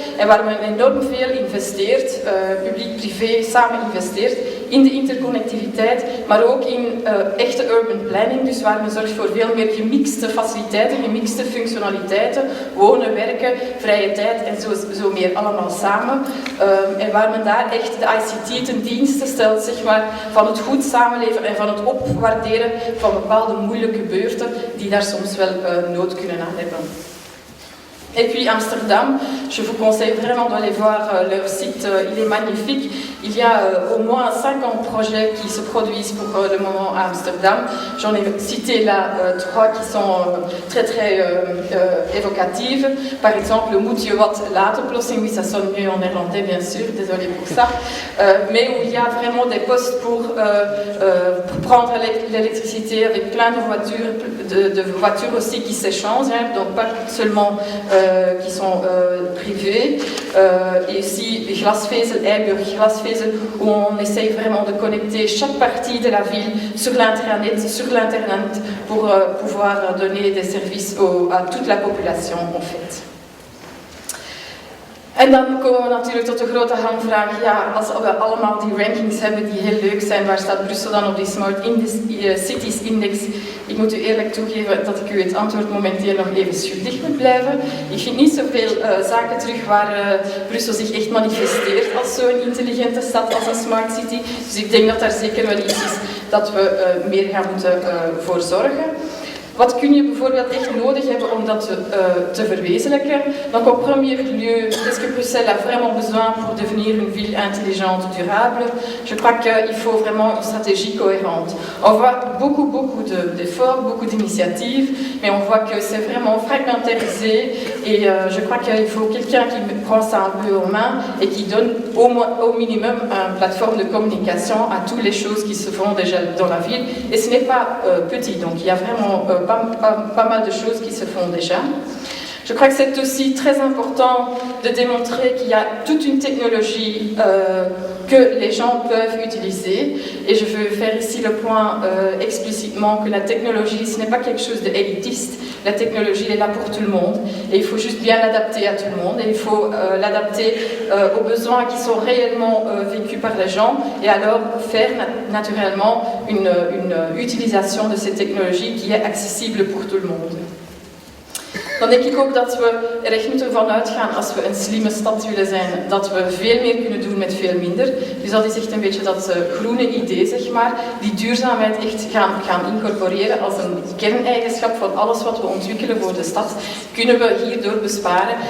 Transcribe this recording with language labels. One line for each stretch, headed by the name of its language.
Dutch: En waar men enorm veel investeert, publiek-privé samen investeert, in de interconnectiviteit, maar ook in echte urban planning, dus waar men zorgt voor veel meer gemixte faciliteiten, gemixte functionaliteiten, wonen, werken, vrije tijd en zo meer allemaal samen. En waar men daar echt de ICT ten dienste stelt, zeg maar, van het goed samenleven en van het opwaarderen van bepaalde moeilijke beurten die daar soms wel nood kunnen aan hebben.
French: Et puis Amsterdam, je vous conseille vraiment d'aller voir leur site, il est magnifique. Il y a au moins 50 projets qui se produisent pour le moment à Amsterdam. J'en ai cité là 3 qui sont très évocatives. Par exemple, le Moet je wat laadoplossing, oui ça sonne mieux en néerlandais bien sûr, désolé pour ça. Mais où il y a vraiment des postes pour prendre l'électricité avec plein de voitures aussi qui s'échangent, hein, donc pas seulement qui sont privés, et aussi Glasvezel, Eiburg Glasvezel, où on essaye vraiment de connecter chaque partie de la ville sur l'internet pour pouvoir donner des services à toute la population en fait.
Dutch: En dan komen we natuurlijk tot de grote hamvraag, ja, als we allemaal die rankings hebben die heel leuk zijn, waar staat Brussel dan op die Smart Cities Index? Ik moet u eerlijk toegeven dat ik u het antwoord momenteel nog even schuldig moet blijven. Ik vind niet zoveel zaken terug waar Brussel zich echt manifesteert als zo'n intelligente stad als een Smart City. Dus ik denk dat daar zeker wel iets is dat we meer gaan moeten voor zorgen. Wat kun je bijvoorbeeld echt nodig hebben om dat te verwezenlijken?
French: Donc en premier lieu, est-ce que Bruxelles a vraiment besoin pour devenir une ville intelligente, durable? Je crois qu'il faut vraiment une stratégie cohérente. On voit beaucoup d'efforts, beaucoup d'initiatives, mais on voit que c'est vraiment fragmentarisé et je crois qu'il faut quelqu'un qui prend ça un peu en main et qui donne au minimum une plateforme de communication à toutes les choses qui se font déjà dans la ville. Et ce n'est pas petit, donc il y a vraiment pas mal de choses qui se font déjà. Je crois que c'est aussi très important de démontrer qu'il y a toute une technologie que les gens peuvent utiliser. Et je veux faire ici le point explicitement que la technologie, ce n'est pas quelque chose d'élitiste. La technologie est là pour tout le monde. Et il faut juste bien l'adapter à tout le monde. Et il faut l'adapter aux besoins qui sont réellement vécus par les gens. Et alors faire naturellement une utilisation de ces technologies qui est accessible pour tout le monde.
Dutch: Dan denk ik ook dat we er echt moeten van uitgaan, als we een slimme stad willen zijn, dat we veel meer kunnen doen met veel minder. Dus dat is echt een beetje dat groene idee, zeg maar, die duurzaamheid echt gaan incorporeren als een kerneigenschap van alles wat we ontwikkelen voor de stad, kunnen we hierdoor besparen.